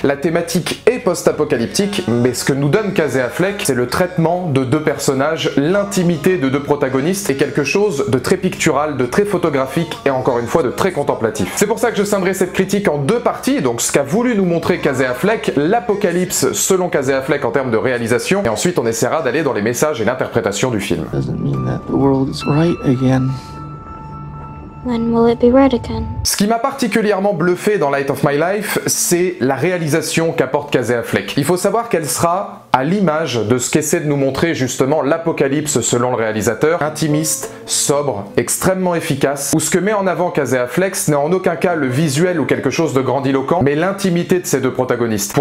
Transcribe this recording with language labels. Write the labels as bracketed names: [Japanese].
[French] La thématique est post-apocalyptique, mais ce que nous donne Casey Affleck, c'est le traitement de deux personnages, l'intimité de deux protagonistes et quelque chose de très pictural, de très photographique et encore une fois de très contemplatif. C'est pour ça que je scinderai cette critique en 2 parties, donc ce qu'a voulu nous montrer Casey Affleck, l'apocalypse selon Casey Affleck en termes de réalisation, et ensuite on essaiera d'aller dans les messages et l'interprétation du film. [English] That the world is right again. When will it be right again? [French] Ce qui m'a particulièrement bluffé dans Light of My Life, c'est la réalisation qu'apporte Casey Affleck. Il faut savoir qu'elle sera à l'image de ce qu'essaie de nous montrer justement l'apocalypse selon le réalisateur, intimiste, sobre, extrêmement efficace, où ce que met en avant Casey Affleck, ce n'est en aucun cas le visuel ou quelque chose de grandiloquent, mais l'intimité de ces deux protagonistes.